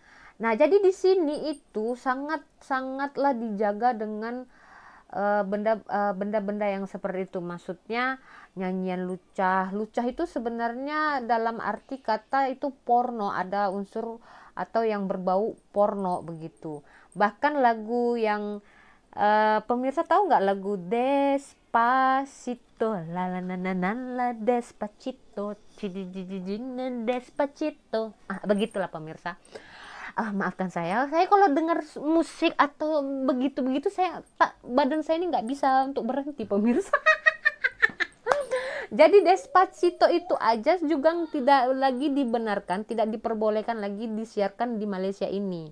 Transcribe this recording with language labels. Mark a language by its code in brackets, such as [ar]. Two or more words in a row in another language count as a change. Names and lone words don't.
[id] Nah, jadi di sini itu sangatlah dijaga dengan benda-benda yang seperti itu. Maksudnya nyanyian lucah. Lucah itu sebenarnya dalam arti kata itu porno, ada unsur atau yang berbau porno begitu. Bahkan lagu yang pemirsa tahu nggak lagu Despacito, la la la la la Despacito, Despacito. Begitulah pemirsa. Maafkan saya kalau dengar musik atau begitu-begitu badan saya ini nggak bisa untuk berhenti pemirsa. Jadi Despacito itu aja juga tidak lagi dibenarkan, tidak diperbolehkan lagi disiarkan di Malaysia ini.